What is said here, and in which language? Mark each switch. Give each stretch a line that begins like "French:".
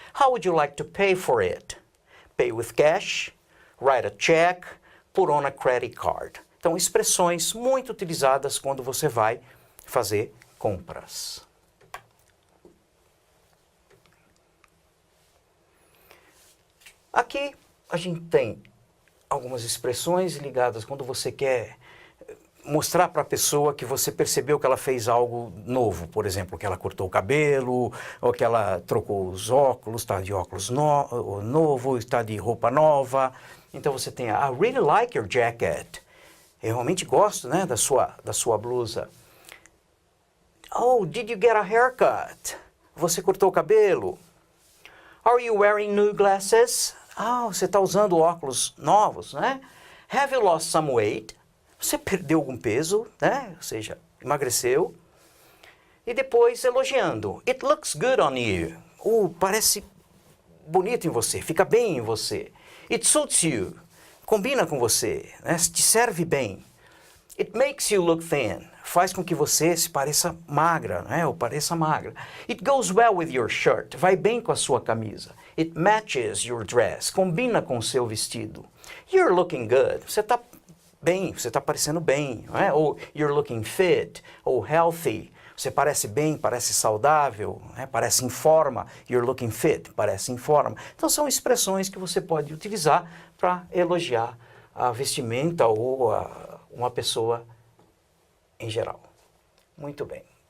English: How would you like to pay for it? Pay with cash, write a check, put on a credit card.
Portuguese: Então, expressões muito utilizadas quando você vai fazer compras. Aqui a gente tem algumas expressões ligadas quando você quer mostrar para a pessoa que você percebeu que ela fez algo novo, por exemplo, que ela cortou o cabelo, ou que ela trocou os óculos, está de óculos novo, está de roupa nova. Então você tem,
English: I really like your jacket.
Portuguese: Eu realmente gosto, né, da sua blusa.
English: Oh, did you get a haircut?
Portuguese: Você cortou o cabelo?
English: Are you wearing new glasses?
Portuguese: Você está usando óculos novos, né?
English: Have you lost some weight?
Portuguese: Você perdeu algum peso, né? Ou seja, emagreceu. E depois elogiando.
English: It looks good on you.
Portuguese: Parece bonito em você, fica bem em você.
English: It suits you.
Portuguese: Combina com você, né? Te serve bem.
English: It makes you look thin.
Portuguese: Faz com que você se pareça magra, né? Ou pareça magra.
English: It goes well with your shirt.
Portuguese: Vai bem com a sua camisa.
English: It matches your dress.
Portuguese: Combina com o seu vestido.
English: You're looking good.
Portuguese: Você está bem, você está parecendo bem, não é?
English: Ou you're looking fit, ou healthy.
Portuguese: Você parece bem, parece saudável, né? Parece em forma.
English: You're looking fit,
Portuguese: parece em forma. Então são expressões que você pode utilizar para elogiar a vestimenta ou uma pessoa em geral. Muito bem.